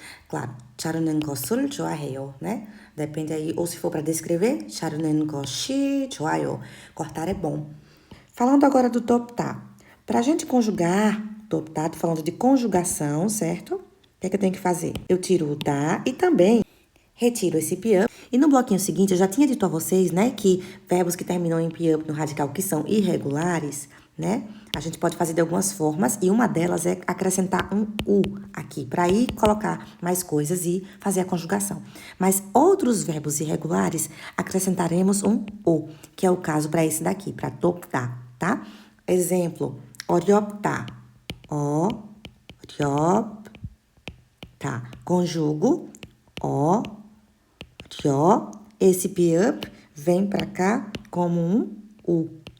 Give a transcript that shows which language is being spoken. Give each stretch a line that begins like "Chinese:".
Korean: Claro, 자르는 것을 좋아해요, né?
Portuguese: Depende aí, ou se for para descrever,
Korean: 자르는 것이 좋아요.
Portuguese: Cortar é bom. Falando agora do toptar. Para a gente conjugar, toptar, tô falando de conjugação, certo? O que é que eu tenho que fazer? Eu tiro o tá e também retiro esse pi-up. E no bloquinho seguinte, eu já tinha dito a vocês, né, que verbos que terminam em pi-up no radical que são irregulares, né, a gente pode fazer de algumas formas e uma delas é acrescentar um u aqui, para ir colocar mais coisas e fazer a conjugação. Mas outros verbos irregulares, acrescentaremos um o, que é o caso para esse daqui, para toptar, tá?
Korean: Exemplo, 어렵다, 어렵다.
Portuguese: Conjugo, esse pi-up vem para cá como um u.